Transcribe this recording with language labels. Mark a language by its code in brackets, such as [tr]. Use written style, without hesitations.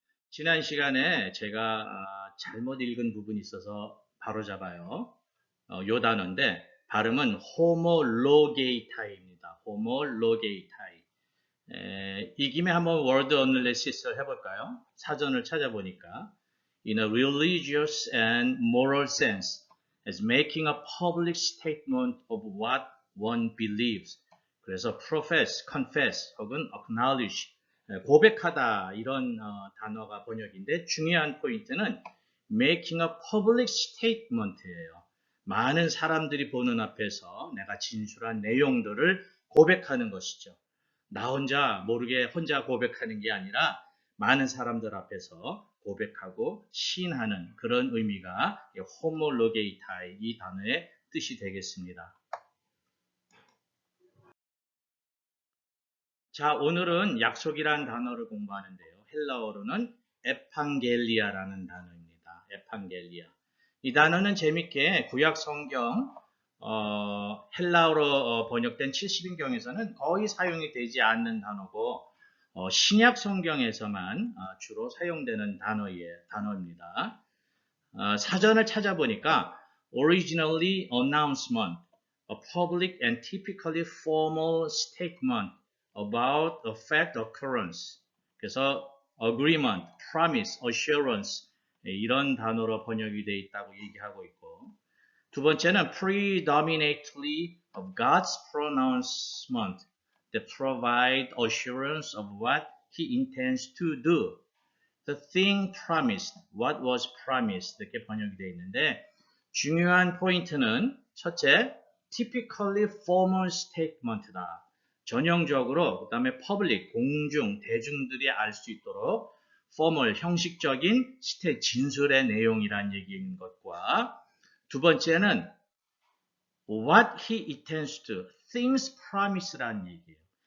[ko] 지난 시간에 제가 잘못 읽은 부분이 있어서 바로잡아요. 요 단어인데 발음은 호모로게이타입니다. 호모로게이타이. 이 김에 한번 워드 어널리시스를 해볼까요? 사전을 찾아보니까 [en] in a religious and moral sense as making a public statement of what one believes. [ko] 그래서 profess, confess 혹은 acknowledge, 고백하다 이런 단어가 번역인데 중요한 포인트는 [en] making a public statement [ko] 예요. 많은 사람들이 보는 앞에서 내가 진술한 내용들을 고백하는 것이죠. 나 혼자 모르게 혼자 고백하는 게 아니라 많은 사람들 앞에서 고백하고 시인하는 그런 의미가 호모로게이타이 이 단어의 뜻이 되겠습니다. 자, 오늘은 약속이란 단어를 공부하는데요. 헬라어로는 에판겔리아라는 단어입니다. 에판겔리아. 이 단어는 재밌게 구약 성경 헬라어로 번역된 70인경에서는 거의 사용이 되지 않는 단어고 신약 성경에서만 주로 사용되는 단어입니다. 사전을 찾아보니까 [en] originally announcement, a public and typically formal statement about a fact occurrence. 그래서 agreement, promise, assurance [ko] 이런 단어로 번역이 되어 있다고 얘기하고 있고 두 번째는 [en] predominantly of God's pronouncement that provide assurance of what He intends to do. The thing promised, what was promised [ko] 이렇게 번역이 되어 있는데 중요한 포인트는 첫째, [en] typically formal statement다. [ko] 전형적으로 그 다음에 public, 공중, 대중들이 알 수 있도록 formal, 형식적인 진술의 내용이란 얘기인 것과 두 번째는 [en] what he intends to, things promise [ko] 라는 얘기예요.